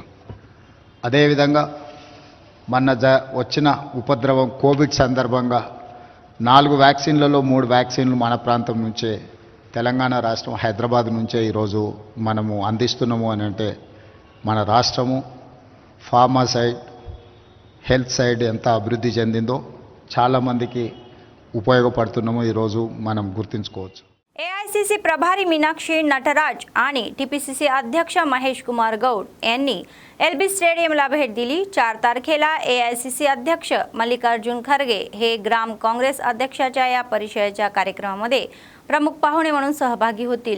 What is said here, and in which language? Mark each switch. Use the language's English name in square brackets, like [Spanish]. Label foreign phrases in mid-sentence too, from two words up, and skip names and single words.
[Telugu] అదేవిధంగా మొన్న వచ్చిన ఉపద్రవం కోవిడ్ సందర్భంగా 4 వ్యాక్సిన్లలో 3 వ్యాక్సిన్లు మన ప్రాంతం నుంచే, తెలంగాణ రాష్ట్రం హైదరాబాద్ నుంచే ఈరోజు మనము అందిస్తున్నాము అని అంటే మన రాష్ట్రము [English] pharma side, health side [Telugu] ఎంత అభివృద్ధి చెందిందో చాలామందికి ఉపయోగపడుతున్నామో ఈరోజు మనం గుర్తించుకోవచ్చు। [Marathi] AICC प्रभारी मीनाक्षी नटराज आणि TPCC अध्यक्ष महेश कुमार गौड यांनी LB स्टेडियमला भेट दिली। 4 तारखेला AICC अध्यक्ष मल्लिकार्जुन खरगे हे ग्राम काँग्रेस अध्यक्षाच्या या परिचयाच्या कार्यक्रमामध्ये प्रमुख पाहुणे म्हणून सहभागी होतील।